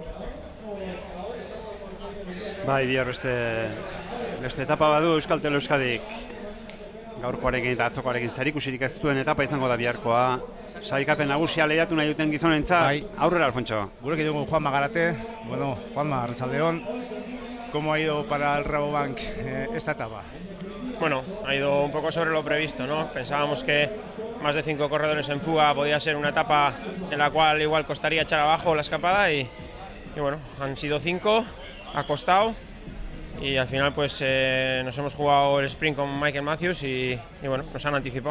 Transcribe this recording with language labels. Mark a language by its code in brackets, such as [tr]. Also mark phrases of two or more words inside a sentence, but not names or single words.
[eu] Bai, bihar beste etapa badu Euskaltel Euskadik gaurkoarekin eta atzokoarekin zerikusirik ez duen etapa izango da biharkoa. Sailkapen nagusia lehiatu nahi duten gizonentzat, bai. Aurrera, Alfonso. Gurekin dugu Juanma Garate. Bueno, Juanma, arratsaldeon. [es] ¿Cómo ha ido para el Rabobank esta etapa? Bueno, ha ido un poco sobre lo previsto, ¿no? Pensábamos que más de 5 corredores en fuga podía ser una etapa en la cual igual costaría echar abajo la escapada y bueno, han sido 5, ha costado y al final pues nos hemos jugado el sprint con Michael Matthews y bueno, nos han anticipado.